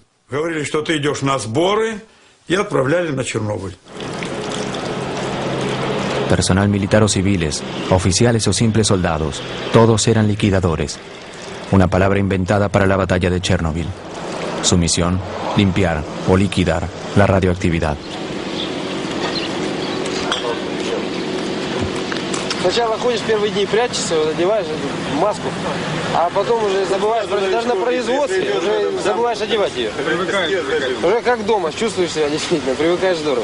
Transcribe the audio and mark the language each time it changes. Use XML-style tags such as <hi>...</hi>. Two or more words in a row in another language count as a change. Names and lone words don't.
<es>Personal militar o civiles, oficiales o simples soldados, todos eran liquidadores. Una palabra inventada para la batalla de Chernóbil. Su misión, limpiar o liquidar la radioactividad.</es> <ru>Сначала ходишь первые дни, прячешься, вот, одеваешь маску, а потом уже забываешь, даже на производстве уже забываешь одевать ее. Уже как дома, чувствуешь себя действительно, привыкаешь здорово.</ru>